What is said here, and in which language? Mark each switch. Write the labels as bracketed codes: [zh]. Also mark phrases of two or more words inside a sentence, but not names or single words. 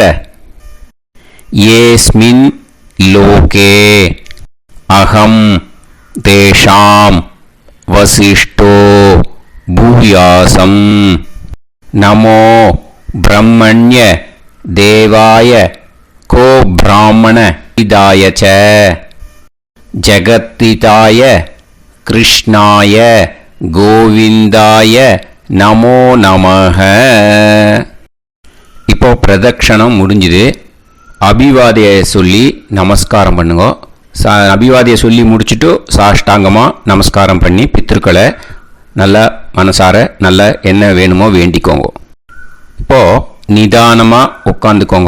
[sa] येस्मिन् लोके अहं तेषां वसिष्ठो भूयासं नमो ब्रह्मण्य देवाय को ब्राह्मण हिताय च जगत्तिताय कृष्णाय गोविंदाय नमो नमः. [ta] இப்போ பிரதட்சணம் முடிஞ்சுது. அபிவாதியை சொல்லி நமஸ்காரம் பண்ணுங்க. அபிவாதியை சொல்லி முடிச்சுட்டு சாஷ்டாங்கமாக நமஸ்காரம் பண்ணி பித்திருக்களை நல்லா மனசார நல்லா என்ன வேணுமோ வேண்டிக்கோங்க. இப்போது நிதானமாக உட்காந்துக்கோங்க.